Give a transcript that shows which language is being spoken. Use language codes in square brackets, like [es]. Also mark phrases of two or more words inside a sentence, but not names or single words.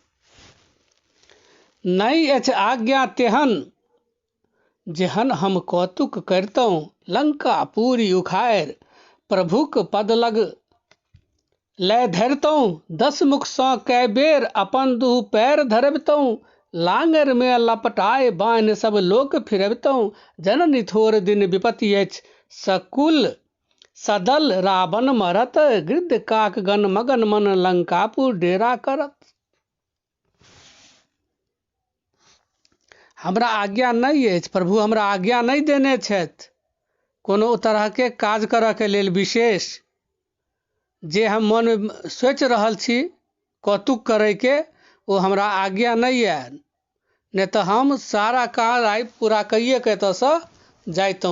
[mai] नहि अछि आज्ञा तेहन, जेहन हम कौतुक करितहुँ। लंका पूरी उखाड़ि, प्रभुक पद लग लय धरितहुँ। 10 मुखसँ कए बेर अपन दुहु पैर धरबितहुँ। लांगर में लपटाए बान्हि सब लोक फिरबितहुँ। जननी थोर दिन विपत्ति अछि सकुल सदल, रावण मरत गिद्ध काक गण मगन मन, लंकापुर डेरा करत। हमरा आज्ञा नहीं अछि, प्रभु हमरा आज्ञा नहीं देने छथि कोनो तरहके काज करऽके लेल विशेष, जे हम मनमे सोचि रहल छी कौतुक करैके, ओ हमरा आज्ञा नहीं आयल, नहीं तऽ हम सारा काज आइ पूरा कइए के एतऽसँ जाइतहुँ।